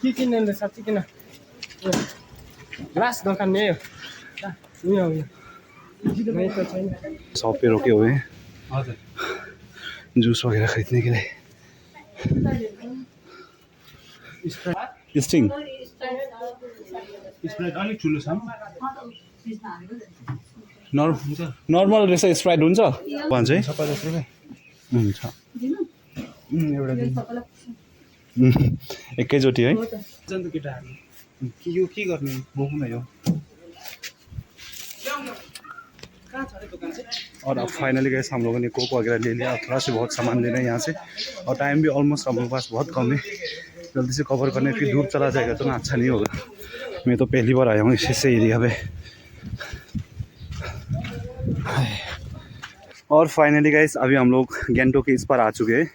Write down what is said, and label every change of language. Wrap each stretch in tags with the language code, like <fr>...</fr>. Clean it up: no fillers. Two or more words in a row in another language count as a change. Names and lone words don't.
<hi>ग्लास दोकान में शॉप पे रुके हुए हैं जूस वगैरह खरीदने के लिए।</hi> <ne>स्टिंग नर्मल रहेछ। स्प्राइट हुन्छ भन्छ है? हुन्छ एकैचोटि है। यो के गर्ने बोक्नु यो।</ne> <hi>और अब फाइनली गए हम लोगों ने कोक वगैरह ले लिया। थोड़ा से बहुत सामान लेना है यहाँ से, और टाइम भी ऑलमोस्ट हम लोगों के पास बहुत कम है। जल्दी से कवर करने, फिर दूर चला जाएगा तो ना अच्छा नहीं होगा। मैं तो पहली बार आया हूँ इसी एरिया पे। और</hi> <en>finally guys</en> <hi>अभी हम लोग गैंगटॉक के इस पर आ चुके हैं।</hi>